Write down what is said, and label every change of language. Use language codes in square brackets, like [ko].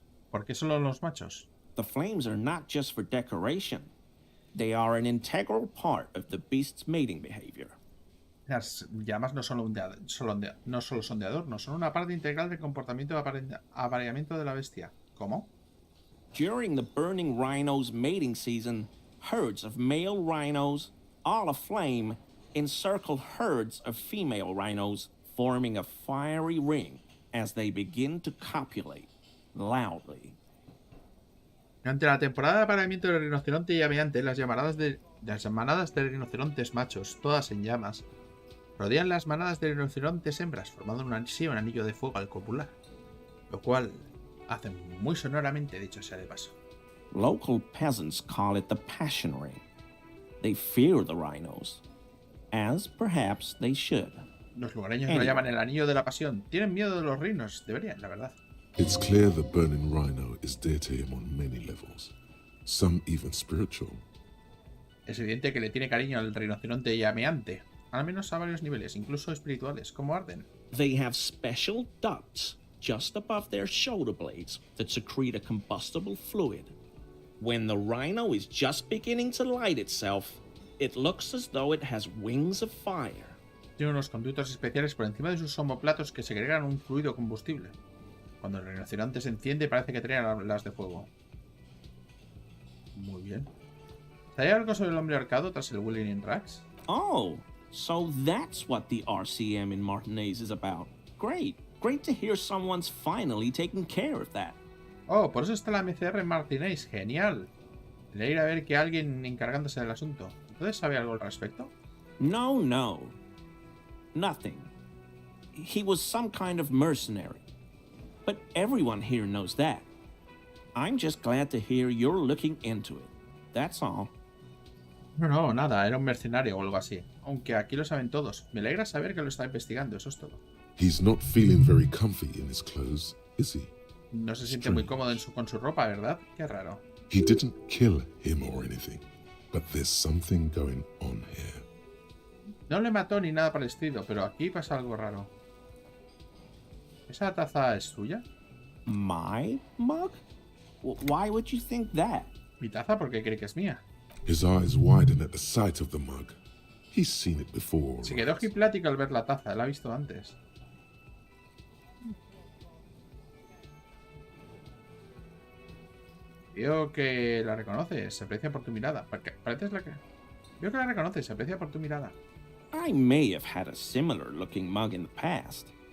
[es] ¿Por qué solo los machos? [en] The flames are not just for decoration. They are an integral part of the beast's mating behavior. [es] Las llamas no solo son de adorno, son una parte integral del comportamiento de apareamiento de la bestia. ¿Cómo? [en] During the burning rhino's mating season, herds of male rhinos, all aflame, encircle herds of female rhinos, forming a fiery ring as they begin to copulate loudly. [es] Durante la temporada de apareamiento del rinoceronte llameante, las manadas de rinocerontes machos, todas en llamas, rodean las manadas de rinocerontes hembras, formando un anillo de fuego al copular, lo cual hace muy sonoramente, dicho sea de paso. [en] Local peasants call it the passion ring. They fear the rhinos, as perhaps they should. [es] Los lugareños lo llaman el anillo de la pasión. Tienen miedo de los rinos, deberían, la verdad. [en] It's clear the burning rhino is dear to him on many levels, some even spiritual. [es] Es evidente que le tiene cariño al rinoceronte llameante, al menos a varios niveles, incluso espirituales, como Arden. [en] They have special ducts just above their shoulder blades that secrete a combustible fluid. When the rhino is just beginning to light itself, it looks as though it has wings of fire. [es] Tiene unos conductos especiales por encima de sus omoplatos que segregan un fluido combustible. Cuando el rinoceronte se enciende parece que trae alas de fuego. Muy bien. ¿Hay algo sobre el hombre arcado tras el Willing in Rags? [en] Oh, so that's what the RCM in Martinez is about. Great. Great to hear someone's finally taking care of that. [es] Oh, por eso está la MCR en Martinez. Genial. Le iré a ver que alguien encargándose del asunto. ¿Entonces sabe algo al respecto? [en] No. Nothing. He was some kind of mercenary. But everyone here knows that. I'm just glad to hear you're looking into it. That's all. [es] No, nada. Era un mercenario o algo así. Aunque aquí lo saben todos. Me alegra saber que lo está investigando. Eso es todo. [en] He's not feeling very comfy in his clothes, is he? [es] No se siente muy cómodo con su ropa, ¿verdad? Qué raro. [en] He didn't kill him or anything, but there's something going on here. [es] No le mató ni nada por el estilo, pero aquí pasa algo raro. ¿Esa taza es tuya? [en] My mug? Why would you think that? [es] ¿Mi taza? ¿Por qué cree que es mía? [en] His eyes widen at the sight of the mug. He's seen it before. [es] Se quedó hiplático al ver la taza, la ha visto antes. Veo que la reconoces, se aprecia por tu mirada. Pareces la que... Veo que la reconoces, se aprecia por tu mirada. [en] I may have had a similar looking mug in the past.